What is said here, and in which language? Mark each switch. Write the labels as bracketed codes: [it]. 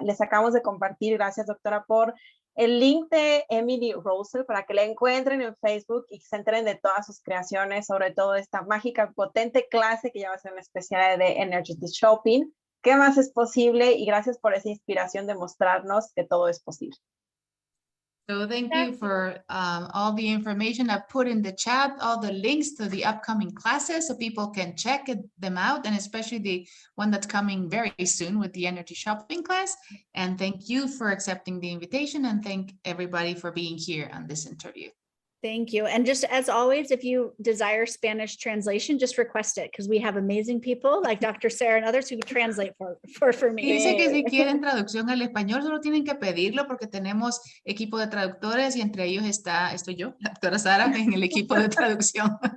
[es] Les acabamos de compartir, gracias, doctora, por el link de Emily Rosel para que la encuentren en Facebook y se enteren de todas sus creaciones, sobre todo esta mágica, potente clase que ya va a ser una especial de Energetic Shopping. ¿Qué más es posible? Y gracias por esa inspiración de mostrarnos que todo es posible. [en] So thank you for all the information I've put in the chat, all the links to the upcoming classes so people can check them out, and especially the one that's coming very soon with the Energy Shopping class. And thank you for accepting the invitation, and thank everybody for being here on this interview. Thank you. And just as always, if you desire Spanish translation, just request it because we have amazing people like Dr. Sarah and others who translate for me. [es] Dice que si quieren traducción al español, solo tienen que pedirlo porque tenemos equipo de traductores y entre ellos estoy yo, la doctora Sara, en el equipo de traducción.